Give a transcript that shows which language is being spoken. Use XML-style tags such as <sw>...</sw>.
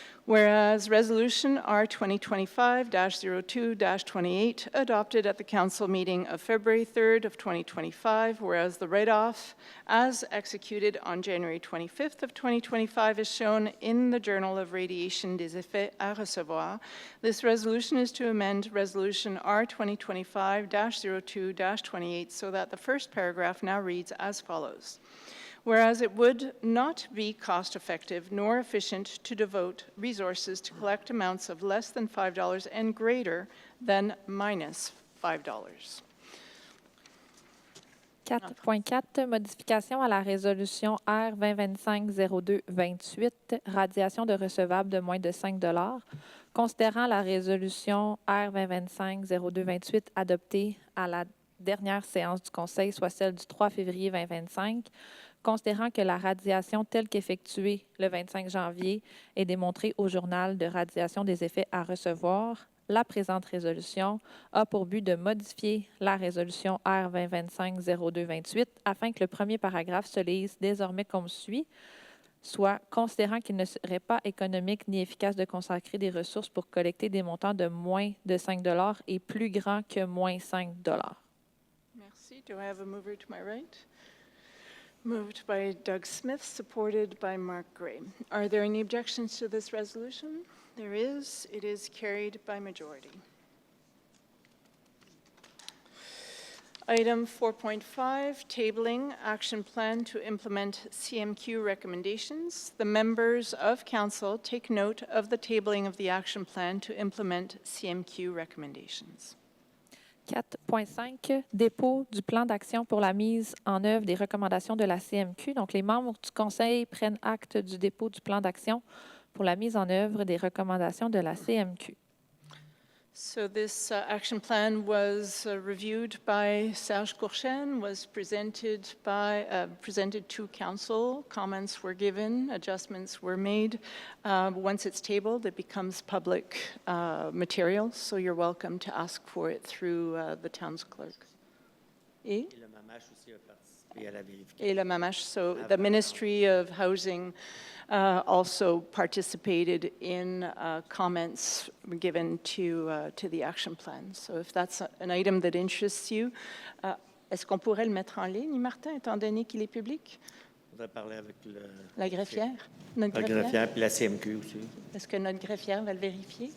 <en>Whereas Resolution R 2025-02-28 adopted at the council meeting of February 3rd of 2025, whereas the write-off as executed on January 25th of 2025 is shown in the Journal of Radiation des Effets à Recevoir, this resolution is to amend Resolution R 2025-02-28 so that the first paragraph now reads as follows. Whereas it would not be cost-effective nor efficient to devote resources to collect amounts of less than $5 and greater than minus $5.</en> <fr>4.4, modification à la résolution R 2025-02-28, radiation de recevables de moins de 5 $, considérant la résolution R 2025-02-28 adoptée à la dernière séance du Conseil, soit celle du 3 février 2025, considérant que la radiation telle qu'effectuée le 25 janvier est démontrée au journal de radiation des effets à recevoir, la présente résolution a pour but de modifier la résolution R 2025-02-28 afin que le premier paragraphe se lise désormais comme suit, soit considérant qu'il ne serait pas économique ni efficace de consacrer des ressources pour collecter des montants de moins de 5 $ et plus grands que moins 5 $. Merci.</fr> <en>Do I have a mover to my right? Moved by Doug Smith, supported by Mark Gray. Are there any objections to this resolution? There is. It is carried by majority. Item 4.5, tabling action plan to implement CMQ recommendations. The members of council take note of the tabling of the action plan to implement CMQ recommendations.</en> <fr>4.5, dépôt du plan d'action pour la mise en œuvre des recommandations de la CMQ. Donc, les membres du Conseil prennent acte du dépôt du plan d'action pour la mise en œuvre des recommandations de la CMQ.</fr> <en>So this action plan was reviewed by Serge Courchaine, was presented to council. Comments were given, adjustments were made. Once it's tabled, it becomes public material, so you're welcome to ask for it through the town's clerk.</en> <fr>Et le MAMACH aussi a participé à la vérification. Et le MAMACH,</fr> <en>so the Ministry of Housing also participated in comments given to the action plan. So if that's an item that interests you,</en> <fr>est-ce qu'on pourrait le mettre en ligne, Martin, étant donné qu'il est public? On va parler avec La greffière? Notre la greffière puis la CMQ aussi. Est-ce que notre greffière va le vérifier?</fr>